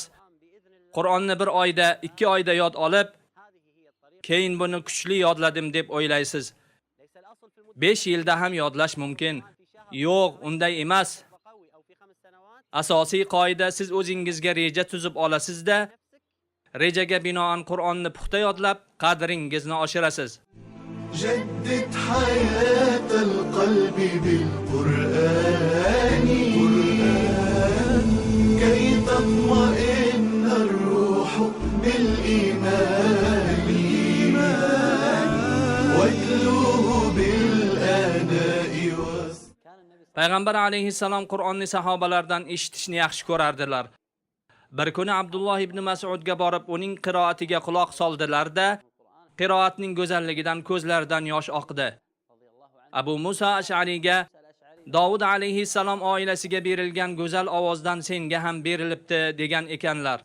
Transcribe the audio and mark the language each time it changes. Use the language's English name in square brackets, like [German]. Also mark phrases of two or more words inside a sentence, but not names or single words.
[Uzbek] Qur'onni 1 oyda, 2 oyda yod olib, keyin buni kuchli yodladim deb o'ylaysiz. 5 yilda ham yodlash mumkin. Yo'q, unday emas. Asosiy qoida, siz o'zingizga reja tuzib olasizda, rejaga binoan Qur'onni puxta yodlab, qadringizni oshirasiz. [Arabic] جدد حياة القلب بالقرآن كي تطمئن الروح بالإيمان واتلوه بالآناء [Uzbek] Payg'ambar alayhissalom Qur'onni sahobalardan eshitishni yaxshi ko'rardilar. Bir kuni Abdulloh ibn Mas'udga borib uning qiroatiga quloq soldilar-da, qiroatning go'zalligidan ko'zlaridan yosh oqdi. Abu Musa Ash'ariga Davud alayhissalom oilasiga berilgan go'zal ovozdan senga ham berilibdi degan ekanlar.